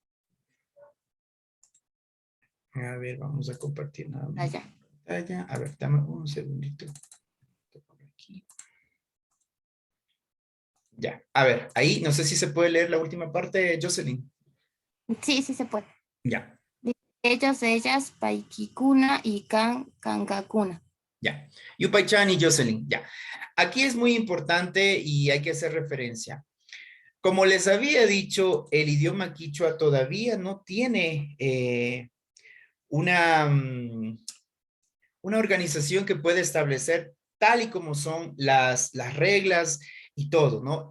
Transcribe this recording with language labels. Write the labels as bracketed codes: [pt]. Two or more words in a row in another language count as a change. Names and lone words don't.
[es] A ver, vamos a compartir nada más. Allá. A ver, dame un segundito. Aquí. Ya, a ver, ahí no sé si se puede leer la última parte, Jocelyn. Sí, sí se puede. Ya. Ellos, ellas, [qu] Paikikuna y Kankakuna. [es] Ya. Yupay-chan y Jocelyn, ya. Aquí es muy importante y hay que hacer referencia. Como les había dicho, el idioma quichua todavía no tiene una organización que puede establecer tal y como son las reglas y todo, ¿no?